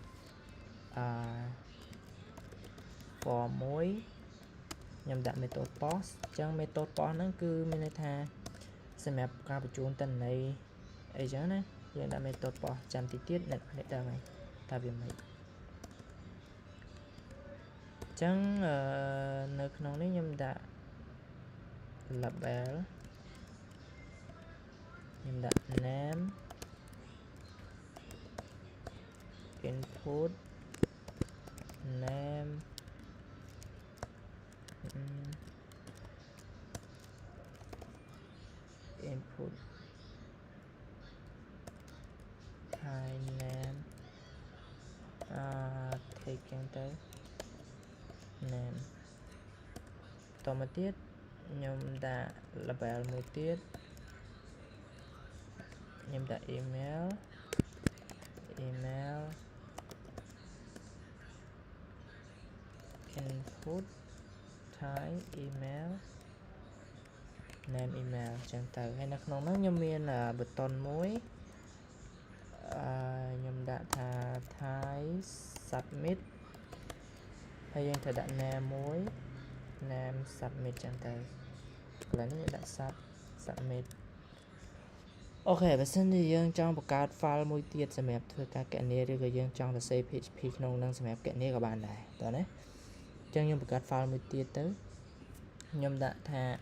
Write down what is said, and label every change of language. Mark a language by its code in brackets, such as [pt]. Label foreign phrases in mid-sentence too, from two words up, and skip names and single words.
[km] form មួយខ្ញុំដាក់ [en] method post [km] អញ្ចឹង [en] method post [km] ហ្នឹងគឺមានន័យថាសម្រាប់ការបញ្ជូនទិន្នន័យអីចឹងណាយើងដាក់ [en] method post [km] ចាំតិចទៀតអ្នកដឹងហើយថាវាមិនអ ញ្ចឹងនៅក្នុងនេះខ្ញុំដាក់ label ខ្ញុំដាក់ [en] name input name input hi name [km] take ចឹងទៅ name តមកទៀតខ្ញុំដាក់ label មួយទៀតខ្ញុំដាក់ email [en] input type email name email [km] ចឹងទៅហើយនៅក្នុងនោះខ្ញុំមានប៊ូតុនមួយ ខ្ញុំដាក់ថា [en] type submit [km] ហើយយើងត្រូវដាក់ name មួយ [en] name submit [km] ចឹងទៅកន្លែងនេះដាក់ submit អូខេបើសិនជាយើងចង់បង្កើត file មួយទៀតសម្រាប់ធ្វើការគណនាឬក៏យើងចង់សរសេរ PHP ក្នុងនឹងសម្រាប់គណនាក៏បានដែរតើណាអញ្ចឹងខ្ញុំបង្កើត file មួយទៀតទៅខ្ញុំដាក់ថា